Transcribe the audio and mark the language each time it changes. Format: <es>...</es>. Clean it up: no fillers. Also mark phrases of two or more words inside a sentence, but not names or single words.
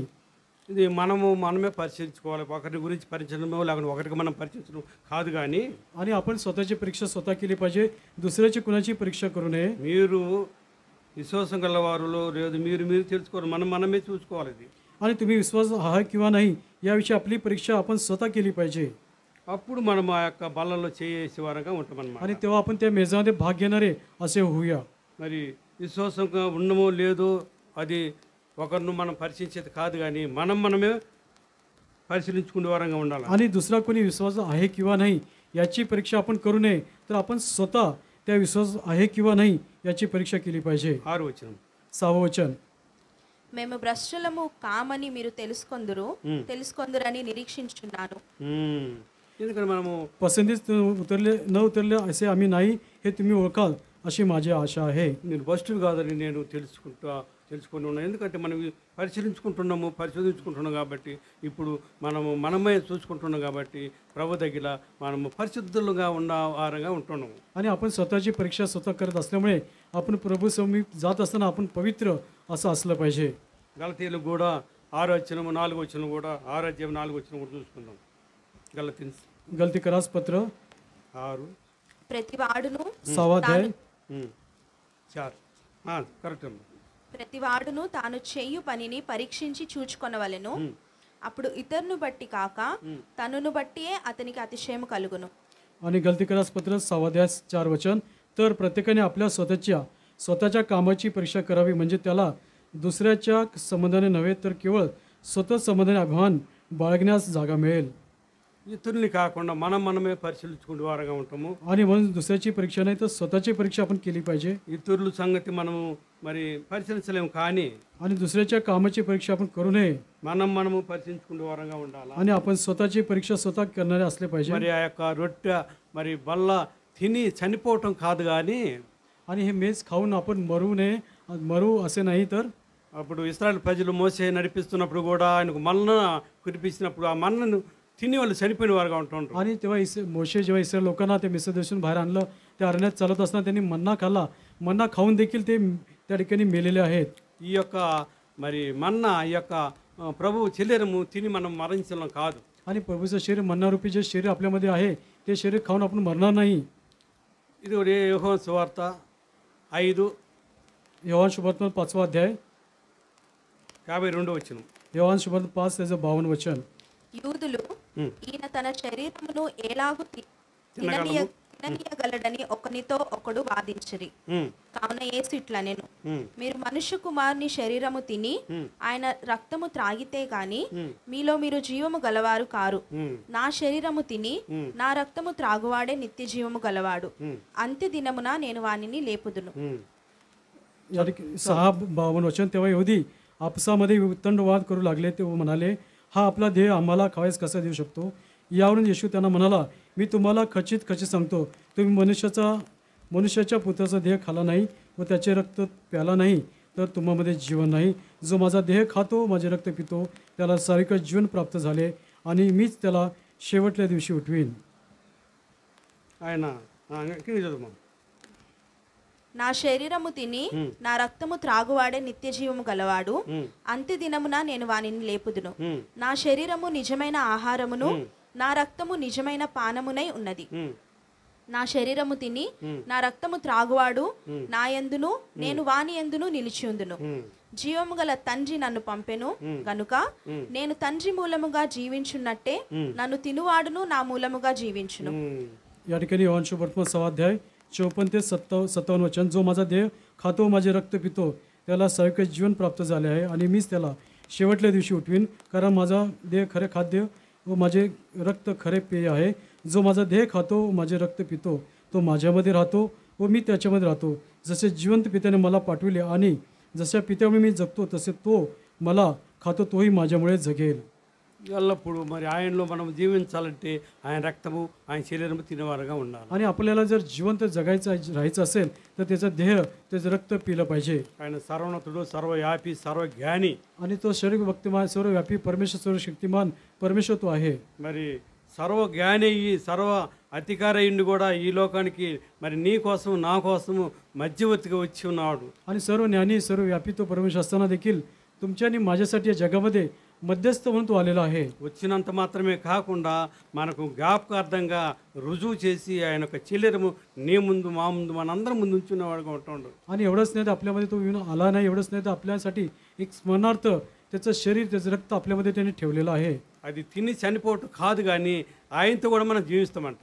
<te>ఇది మనమే పరిశీలించుకోవాలి. ఒకరి గురించి పరిచయమో లేకుండా ఒకరికి మనం పరిచయించడం కాదు. కానీ</te> <mr>आणि आपण स्वतःची परीक्षा स्वतः केली पाहिजे, दुसऱ्याची कुणाची परीक्षा करू नये.</mr> <te>మీరు విశ్వాసం గలవారులో లేదు, మీరు తెలుసుకోవాలి, మనమే చూసుకోవాలి. ఇది</te> <mr>आणि तुम्ही विश्वास आहात किंवा नाही याविषयी आपली परीक्षा आपण स्वतः केली पाहिजे.</mr> <te>అప్పుడు మనం ఆ యొక్క బల్లలో చేసే వారంగా ఉంటామన్నమాట.</te> <mr>आणि तेव्हा आपण त्या मेजामध्ये भाग घेणारे असे होऊया.</mr> <te>మరి విశ్వాసంగా ఉండమో లేదో అది ఒకరిని మనం పరిశీలించేది కాదు, కానీ మనమే పరిశీలించుకునే వారంగా ఉండాలి.</te> <mr>आणि दुसरा कोणी विश्वास आहे किंवा नाही याची परीक्षा आपण करू नये, तर आपण स्वतः त्या विश्वास आहे किंवा नाही याची परीक्षा केली पाहिजे.</mr> <te>6వ వచనం.</te> <mr>6వ वचन.</mr> <te>మేము భ్రష్టులము కామని మీరు తెలుసుకొందురని నిరీక్షించుచున్నాను. ఎందుకంటే మనము</te> <mr>पसंतीस न उतरले असे आम्ही नाही हे तुम्ही ओळखाल अशी माझी आशा आहे.</mr> <te>నేను భ్రష్టుడు కాదని నేను తెలుసుకొని ఉన్నాను. ఎందుకంటే మనం పరిశోధించుకుంటున్నాం కాబట్టి, ఇప్పుడు మనమే చూసుకుంటున్నాం కాబట్టి ప్రభు దగ్గర మనము పరిశుద్ధులుగా ఉన్న వారంగా ఉంటున్నాము.</te> <mr>आणि आपण स्वतःची परीक्षा स्वतः करत असल्यामुळे आपण प्रभू समीप जात असताना आपण पवित्र असं असलं पाहिजे.</mr> <te>గలతీయులకు కూడా 6వ వచనము 4వ వచనం కూడా 6వ అధ్యాయం 4వ వచనం కూడా చూసుకుందాం. గలతీన్స్</te> <mr>गलती करास पत्र 6</mr> <te>ప్రతివాడును</te> <mr>6వ अध्याय</mr> <te>4 కరెక్ట్ అమ్మా. ప్రతివాడును తాను చేయు పనిని పరీక్షించి చూచుకొనవలెను, అప్పుడు ఇతరును బట్టి కాక తనను బట్టియే అతనికి అతిశయము కలుగును.</te> <mr>आणि गलती करास पत्र 6वा अध्याय 4 वचन. तर प्रत्येकाने आपल्या स्वतःच्या कामाची परीक्षा करावी, म्हणजे त्याला दुसऱ्याच्या संबंधाने नव्हे तर केवळ स्वतः संबंधाने अभिमान बाळगण्यास जागा मिळेल.</mr> <te>ఇతరుల్ని కాకుండా మనమే పరిశీలించుకునే వారంగా ఉంటాము.</te> <mr>आणि म्हणून दुसऱ्याची परीक्षा नाही तर स्वतःची परीक्षा आपण केली पाहिजे.</mr> <te>ఇతరుల సంగతి మనము మరి పరిశీలించలేము, కానీ</te> <mr>आणि दुसऱ्याच्या कामाची परीक्षा आपण करू नये.</mr> <te>మనము పరిశీలించుకునే వారంగా ఉండాలి.</te> <mr>आणि आपण स्वतःची परीक्षा स्वतः करणारे असले पाहिजे.</mr> <te>మరి ఆ యొక్క రొట్టె మరి బల్ల తిని చనిపోవటం కాదు, కానీ</te> <mr>आणि हे मेज खाऊन आपण मरू असे नाही. तर</mr> <te>అప్పుడు ఇశ్రాయేలు ప్రజలు మోసే నడిపిస్తున్నప్పుడు కూడా ఆయనకు మన్న కురిపించినప్పుడు ఆ మన్నను తిని వాళ్ళు చనిపోయిన వారుగా ఉంటుంటారు.</te> <mr>आणि तेव्हा मोशे जेव्हा इस्रायल लोकांना ते मिस्र देशातून बाहेर आणलं, त्या अरण्यात चालत असताना त्यांनी मन्ना खाल्ला. मन्ना खाऊन देखील ते त्या ठिकाणी मेलेले आहेत.</mr> <te>ఈ యొక్క మరి మన్న ఈ యొక్క ప్రభు శరీరము తిని మనం మరణించడం కాదు.</te> <mr>आणि प्रभूचं शरीर मन्नारूपी जे शरीर आपल्यामध्ये आहे ते शरीर खाऊन आपण मरणार नाही.</mr> <te>ఇది యోహాను సువార్త 5</te> <mr>योहान सुवर्तमान 5वा अध्याय</mr> <te>52వ వచనం.</te> <mr>योहान सुवर्तमान 5 त्याचं 52 वचन.</mr> <te>యూదులు ఈయన తన శరీరమును ఎలాగు తిననీయగలడని ఒకనితో ఒకడు వాదించిరి. కావున యేసు ఇట్లా నేను మీరు మనుష్య కుమారుని శరీరము తిని ఆయన రక్తము త్రాగితే గాని మీలో మీరు జీవము గలవారు కారు. నా శరీరము తిని నా రక్తము త్రాగువాడే నిత్య జీవము గలవాడు, అంత్య దినమున నేను వానిని లేపుదును.</te> <mr>6:52 वचन. तेव्हा यहुदी आपसामध्ये वितंडवाद करू लागले. ते म्हणाले, हा आपला देह आम्हाला खावायस कसा देऊ शकतो. यावरून येशू त्यांना म्हणाला, मी तुम्हाला खचित सांगतो, तुम्ही मनुष्याच्या पुत्राचा देह खाला नाही व त्याचे रक्त प्याला नाही तर तुम्हामध्ये जीवन नाही. जो माझा देह खातो माझे रक्त पितो त्याला सारिकच जीवन प्राप्त झाले आणि मीच त्याला शेवटल्या दिवशी उठवीन.</mr> <te>ఆయన కింద చదువు. నా శరీరము తిని నా రక్తము త్రాగువాడే నిత్య జీవము గలవాడు, అంత్య దినమున నేను వానిని లేపుదును. నా శరీరము నిజమైన ఆహారమును నా రక్తము నిజమైన పానమునై ఉన్నది. నా శరీరము తిని నా రక్తము త్రాగువాడు నా యందును నేను వాని యందును నిలిచియుందును. జీవము గల తండ్రి నన్ను పంపెను గనుక నేను తండ్రి మూలముగా జీవించున్నట్టే నన్ను తినువాడును నా మూలముగా జీవించును.</te> <mr>या ठिकाणी योहान सुवर्तमान 6 अध्याय 54 ते 57 वचन, जो माझा देह खातो माझे रक्त पितो त्याला सैक जीवन प्राप्त झाले आहे आणि मीच त्याला शेवटल्या दिवशी उठवीन, कारण माझा देह खरे खाद्य व माझे रक्त खरे पेय आहे. जो माझा देह खातो माझे रक्त पितो तो माझ्यामध्ये राहतो व मी त्याच्यामध्ये राहतो. जसे जिवंत पित्याने मला पाठविले आणि जशा पित्यामुळे मी जगतो तसे तो मला खातो तोही माझ्यामुळे जगेल.</mr> <te>ఎల్లప్పుడూ మరి ఆయనలో మనం జీవించాలంటే ఆయన రక్తము ఆయన శరీరము తినేవారుగా ఉండాలి.</te> <mr>आणि आपल्याला जर जिवंत जगायचं राहायचं असेल तर त्याचं देह त्याचं रक्त पिलं पाहिजे.</mr> <te>ఆయన సర్వోన్నతుడు సర్వవ్యాపి సర్వజ్ఞాని.</te> <mr>आणि तो सर्व व्यक्तिमान सर्वव्यापी परमेश्वर सर्वशक्तिमान परमेश्वर तो आहे.</mr> <te>మరి సర్వజ్ఞాని ఈ సర్వ అధికారయుడిని కూడా ఈ లోకానికి మరి నీ కోసం నా కోసము మధ్యవర్తిగా వచ్చి ఉన్నాడు.</te> <mr>आणि सर्व ज्ञानी सर्व व्यापी तो परमेश्वर असताना देखील तुमच्या आणि माझ्यासाठी या जगामध्ये मध्यस्थ म्हणून तो आलेला आहे.</mr> <te>వచ్చినంత మాత్రమే కాకుండా మనకు జ్ఞాపకార్థంగా రుజువు చేసి ఆయన యొక్క శరీరము నీ ముందు మా ముందు మనందరం ముందు ఉంచున్నవాడుగా ఉంటుండు.</te> <mr>आणि एवढंच नाही तर आपल्यामध्ये तो येऊन आला नाही, एवढंच नाही तर आपल्यासाठी एक स्मरणार्थ त्याचं शरीर त्याचं रक्त आपल्यामध्ये त्याने ठेवलेलं आहे.</mr> <te>అది తిని చనిపోవటం కాదు కానీ ఆయనతో కూడా మనం జీవిస్తామంట.</te>